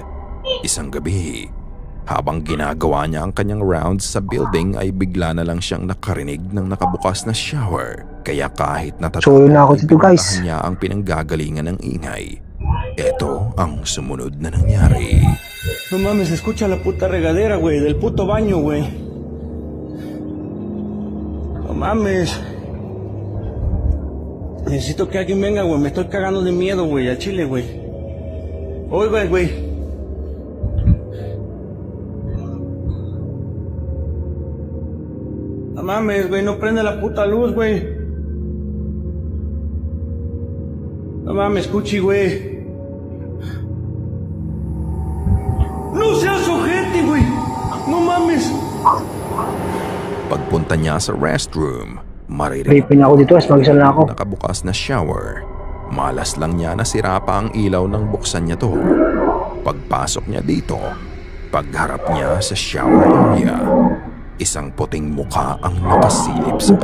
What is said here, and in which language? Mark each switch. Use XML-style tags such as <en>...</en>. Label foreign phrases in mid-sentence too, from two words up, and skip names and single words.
<tl>Isang gabi, habang ginagawa niya ang kanyang rounds sa building ay bigla na lang siyang nakarinig ng nakabukas na shower. Kaya kahit So, yun na ako ay dito, guys. pinuntahan niya ang pinanggagalingan ng ingay. Ito ang sumunod na nangyari.</tl> <es>No mames, se escucha la puta regadera, güey, del puto baño, güey. No mames. Necesito que alguien venga, güey, me estoy cagando de miedo, güey, al chile, güey. Oiga, güey. No mames, güey, no prende la puta luz, güey. No mames, Cuchi, güey. ¡No seas ojete, güey! ¡No mames!</es> <tl>Pagpunta niya sa restroom, maririnig Creepy na ako dito, as mag-isa na ako. nakabukas na shower. Malas lang niya na sira pa ang ilaw nang buksan niya to. Pagpasok niya dito, pagharap niya sa shower area, isang puting muka ang nakasilip sa</tl>